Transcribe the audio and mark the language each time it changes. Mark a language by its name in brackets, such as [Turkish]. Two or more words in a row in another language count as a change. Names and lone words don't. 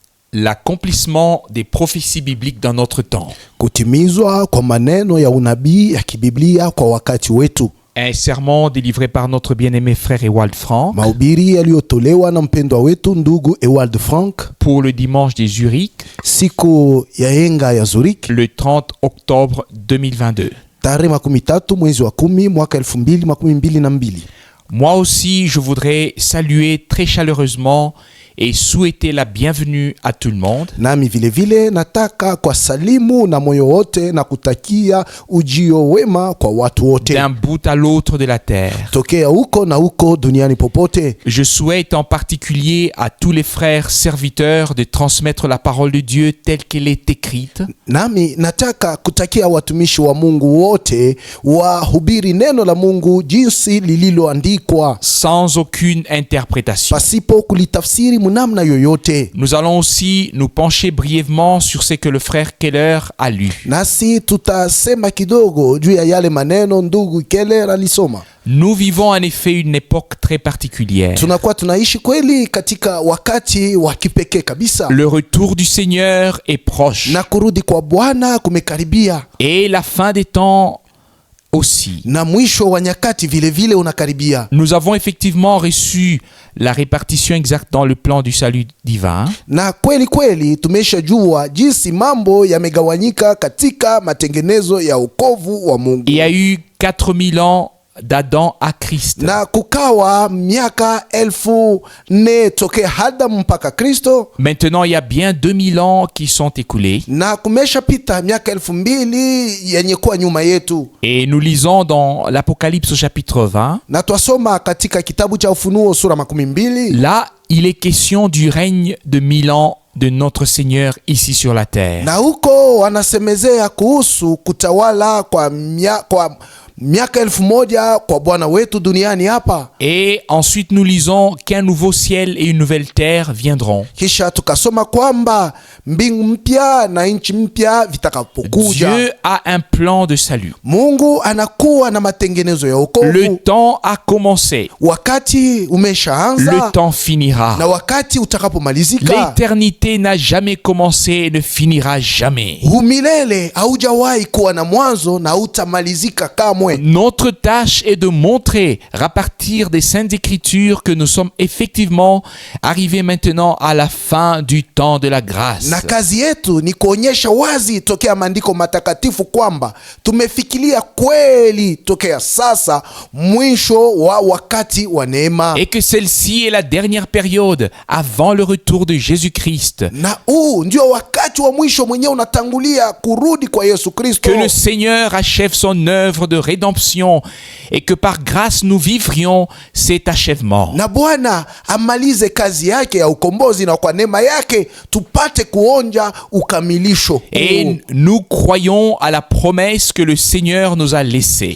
[French] l'accomplissement des prophéties bibliques dans notre temps. [Swahili] Kutimizwa kwa maneno ya unabii ya kibiblia kwa wakati wetu. [French] Un sermon délivré par notre bien-aimé frère Ewald Frank. [Swahili] Mahubiri yaliyotolewa na mpendwa wetu ndugu Ewald Frank [French] pour le dimanche des Zurich. [Swahili] Siku ya henga ya Zurich. [French] Le 30 octobre 2022. [Swahili] Tarehe 13 mwezi wa 10 mwaka 2022. [French] Moi aussi, je voudrais saluer très chaleureusement et souhaiter la bienvenue à tout le monde. [Swahili] Nami vile vile nataka kwa salimu na moyo wote na kutakia ujio wema kwa watu wote. [French] D'un bout à l'autre de la terre. [Swahili] Tokea huko na huko duniani popote. [French] Je souhaite en particulier à tous les frères serviteurs de transmettre la parole de Dieu telle qu'elle est écrite. [Swahili] Nami nataka kutakia watumishi wa Mungu wote wahubiri neno la Mungu jinsi lililoandikwa. [French] Sans aucune interprétation. [Swahili] Pasipo kulitafsiri munamna yoyote. [French] Nous allons aussi nous pencher brièvement sur ce que le frère Keller a lu. [Swahili] Nasi tutasema kidogo juu ya yale maneno ndugu Keller alisoma. [French] Nous vivons en effet une époque très particulière. [Swahili] Tunakuwa tunaishi kweli katika wakati wa kipekee kabisa. [French] Le retour du Seigneur est proche. [Swahili] Na kurudi kwa Bwana kumekaribia. [French] Et la fin des temps aussi. [Swahili] Na mwisho wa nyakati vile vile unakaribia. [French] Nous avons effectivement reçu la répartition exacte dans le plan du salut divin. [Swahili] Na kweli tumeshajua jinsi mambo yamegawanyika katika matengenezo ya wokovu wa Mungu. [French] Il y a eu 4000 ans d'Adam à Christ. [Swahili] Na kukawa miaka 1400 tokea Adamu mpaka Kristo. [French] Maintenant il y a bien 2000 ans qui sont écoulés. [Swahili] Na kumeshapita miaka 2000 yenye kuwa nyuma yetu. [French] Et nous lisons dans l'Apocalypse au chapitre 20. [Swahili] Na twasoma katika kitabu cha Ufunuo sura 12. [French] Là, il est question du règne de 1000 ans de notre Seigneur ici sur la terre. [Swahili] Na huko wanasemezea kuhusu kutawala kwa miaka 1000 kwa Bwana wetu duniani hapa. [French] Et ensuite nous lisons qu'un nouveau ciel et une nouvelle terre viendront. [Swahili] Kisha tukasoma kwamba mbingu mpya na nchi mpya vitakapokuja. [French] Dieu a un plan de salut. [Swahili] Mungu anakuwa na matengenezo ya wokovu. [French] Le temps a commencé. [Swahili] Wakati umeshaanza. [French] Le temps finira. [Swahili] Na wakati utakapomalizika. [French] L'éternité n'a jamais commencé et ne finira jamais. [Swahili] Umilele haujawahi kuwa na mwanzo na utamalizika kamwe. [French] Notre tâche est de montrer à partir des Saintes Écritures que nous sommes effectivement arrivés maintenant à la fin du temps de la grâce. [Swahili] Na kazi yetu ni kuonyesha wazi tokea maandiko matakatifu kwamba tumefikiria kweli tokea sasa mwisho wa wakati wa neema. [French] Et que celle-ci est la dernière période avant le retour de Jésus-Christ. [Swahili] Na ndio wakati wa mwisho mwenyewe unatangulia kurudi kwa Yesu Kristo. [French] Que le Seigneur achève son œuvre de rédemption et que par grâce nous vivrions cet achèvement. [Swahili] Na Bwana amalize kazi yake ya ukombozi na kwa neema yake tupate kuonja ukamilisho. [French] Et nous croyons à la promesse que le Seigneur nous a laissée.